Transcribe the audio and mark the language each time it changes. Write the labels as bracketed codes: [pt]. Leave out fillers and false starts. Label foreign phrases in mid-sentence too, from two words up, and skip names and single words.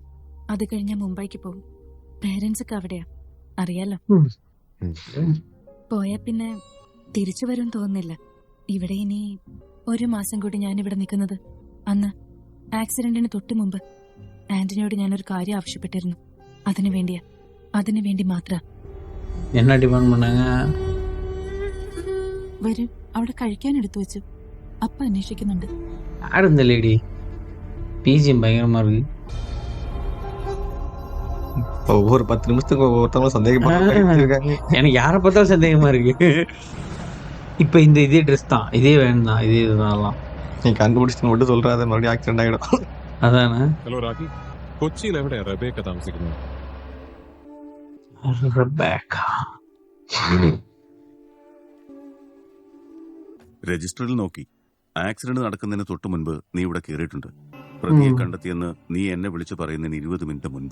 [ml] അത് കഴിഞ്ഞ മുംബൈക്ക് പോകും. പേരൻസ് ഒക്കെ അവിടെയാ, അറിയാലോ. പോയാ പിന്നെ തിരിച്ചു വരും തോന്നുന്നില്ല. ഇവിടെ ഇനി 1 മാസം കൂടി ഞാൻ ഇവിടെ നിൽക്കുന്നത്. അന്ന് ആക്സിഡന്റിന് തൊട്ടു മുമ്പ് ആന്റണിയോട് ഞാനൊരു കാര്യം ആവശ്യപ്പെട്ടിരുന്നു. അതിനു വേണ്ടി മാത്രം. [ta] என்ன டிமாண்ட் பண்ணாங்க? [ml] വരും, അവിടെ കഴിക്കാൻ എടുത്തു വെച്ചു. അപ്പ അന്വേഷിക്കുന്നുണ്ട്. [ta] யார் இந்த லேடி? பிஜிஎம் பயங்கரமா இருக்கு. ஒவ்வொரு 10 நிமிஷத்துக்கு ஒவ்வொருத்தவங்களும் சந்தேகப்படுறாங்க. எனக்கு யாரை பார்த்தாலும் சந்தேகமா இருக்கு. இப்ப இந்த இதே ட்ரெஸ் தான், இதே வேன் தான், இதே இதுதான். [ml] നീ കണ്ടുപിടിച്ചിട്ട് വിട്ട് சொல்றாத മറുപടിയും ആക്സിഡന്റ് ആയിടും. അതാണ്. ഹലോ രാഖി, കൊച്ചിയിൽ എവിടെയാ റബേക്ക താമസിക്കുന്നത്? റബേക്ക രജിസ്റ്ററിൽ നോക്കി. ആക്സിഡന്റ് നടക്കുന്നതിന് തൊട്ടു മുൻപ് നീ ഇവിടെ കയറിയിട്ടുണ്ട്. പ്രതിയെ കണ്ടെത്തിയെന്ന് നീ എന്നെ വിളിച്ചു പറയുന്നതിന് 20 മിനിറ്റ് മുൻപ്.